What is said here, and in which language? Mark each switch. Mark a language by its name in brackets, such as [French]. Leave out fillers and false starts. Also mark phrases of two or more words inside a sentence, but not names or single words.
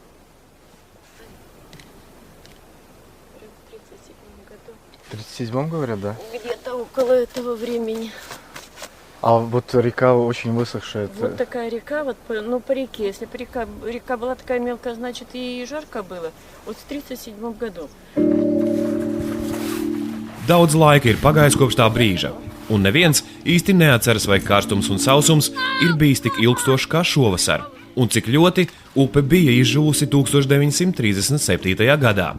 [Russian] В 37 В году. 37-м, говорят, да? Где-то около этого времени. А вот река очень высохшая. Вот такая река, вот по реке. Если бы река была такая мелкая, значит и жарко было. Вот в 37 году. [Latvian] Daudz laika ir pagājis kopš tā brīža, un neviens īsti neatceras, vai karstums un sausums ir bijis tik ilgstošs kā šovasar, un cik ļoti upe bija izžūsi 1937. gadā.